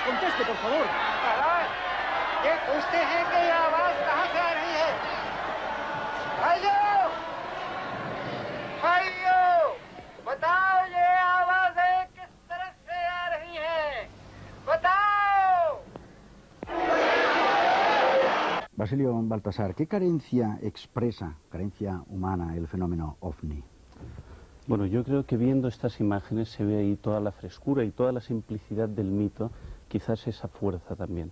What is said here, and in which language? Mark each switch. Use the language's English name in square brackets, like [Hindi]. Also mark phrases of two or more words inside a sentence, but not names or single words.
[Spanish] Conteste, por favor. [Hindi] ये पूछते हैं कि ये आवाज कहाँ से आ रही है? भाइयों! भाइयों! बताओ ये आवाजें किस तरफ से आ रही हैं? बताओ! [Spanish] Basilio Baltasar, ¿qué carencia expresa, carencia humana, el fenómeno OVNI? Bueno, yo creo que viendo estas imágenes se ve ahí toda la frescura y toda la simplicidad del mito, quizás esa fuerza también.